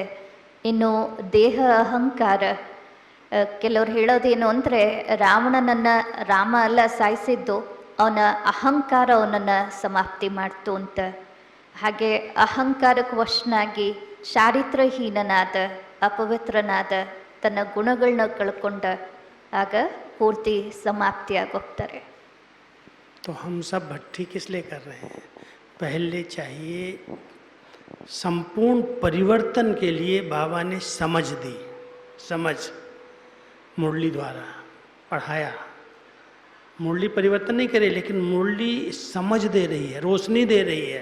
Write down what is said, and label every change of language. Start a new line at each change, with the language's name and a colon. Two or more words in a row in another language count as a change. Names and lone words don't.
Kannada: ಇನ್ನು ದೇಹ ಅಹಂಕಾರ, ಕೆಲವ್ರು ಹೇಳೋದೇನು ಅಂದರೆ ರಾವಣನನ್ನು ರಾಮ ಅಲ್ಲ ಸಾಯಿಸಿದ್ದು, ಅವನ ಅಹಂಕಾರ ಅವನನ್ನು ಸಮಾಪ್ತಿ ಮಾಡ್ತು ಅಂತ. ಹಾಗೆ ಅಹಂಕಾರಕ್ಕೆ ವಶನಾಗಿ ಚಾರಿತ್ರಹೀನನಾದ, ಅಪವಿತ್ರನಾದ, ತನ್ನ ಗುಣಗಳನ್ನ ಕಳ್ಕೊಂಡ ಆಗ ಪೂರ್ತಿ ಸಮಾಪ್ತಿಯಾಗೋಗ್ತಾರೆ.
Hindi: तो हम सब भट्टी किस लिए कर रहे हैं? पहले चाहिए संपूर्ण परिवर्तन के लिए बाबा ने समझ दी. समझ मुरली द्वारा पढ़ाया. मुरली परिवर्तन नहीं करे, लेकिन मुरली समझ दे रही है, रोशनी दे रही है.